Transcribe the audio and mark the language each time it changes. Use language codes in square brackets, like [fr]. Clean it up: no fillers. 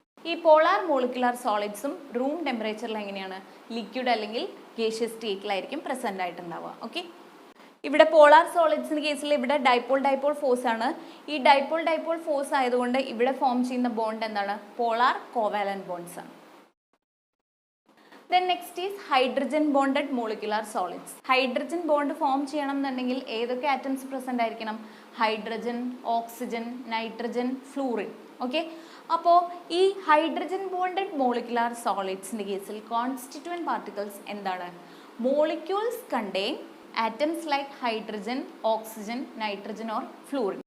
[ml] ഈ polar molecular സോളിഡ്സും room ടെമ്പറേച്ചറിൽ എങ്ങനെയാണ് ലിക്വിഡ് അല്ലെങ്കിൽ ഗേഷ്യസ് സ്റ്റേറ്റിലായിരിക്കും പ്രസന്റ് ആയിട്ടുണ്ടാവുക. ഓക്കെ, ഇവിടെ പോളാർ സോളിഡ്സിന്റെ കേസിൽ ഇവിടെ ഡൈപോൾ ഫോഴ്സ് ആണ്. ഈ ഡൈപോൾ ഫോഴ്സ് ആയതുകൊണ്ട് ഇവിടെ ഫോം ചെയ്യുന്ന ബോണ്ട് എന്താണ്? പോളാർ കോവാലന്റ് ബോണ്ട്സ് ആണ്. [en] Then next is hydrogen bonded molecular solids. [ml] Hydrogen bond form ചെയ്യണം എന്നുണ്ടെങ്കിൽ ഏതൊക്കെ ആറ്റംസ് പ്രസന്റ് ആയിരിക്കണം? Hydrogen, oxygen, nitrogen, fluorine. Okay, അപ്പോൾ ഈ ഹൈഡ്രജൻ ബോണ്ടഡ് മോളിക്കുലാർ സോളിഡ്സിന്റെ കേസിൽ കോൺസ്റ്റിറ്റ്യൂവന്റ് പാർട്ടിക്കിൾസ് എന്താണ്? [en] Molecules contain atoms like hydrogen, oxygen, nitrogen or fluorine.